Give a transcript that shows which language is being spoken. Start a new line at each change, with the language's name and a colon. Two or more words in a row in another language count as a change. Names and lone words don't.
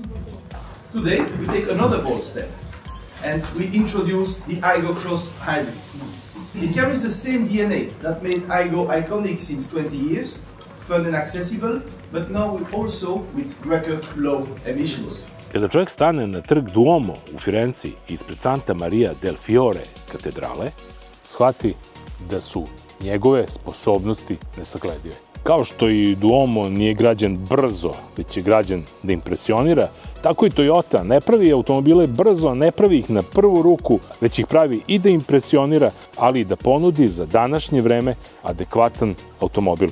English: Today, we take another bold step, and we introduce the Aygo Cross Hybrid. It carries the same DNA that made Aygo iconic since 20 years, fun and accessible, but now also with record low emissions.
Serbian: Kada čovjek stane na trg Duomo u Firenci ispred Santa Maria del Fiore katedrale, shvati da su njegove sposobnosti nesagledive. Kao što i Duomo nije građen brzo, već je građen da impresionira, tako i Toyota ne pravi automobile brzo, ne pravi ih na prvu ruku, već ih pravi i da impresionira, ali i da ponudi za današnje vreme adekvatan automobil.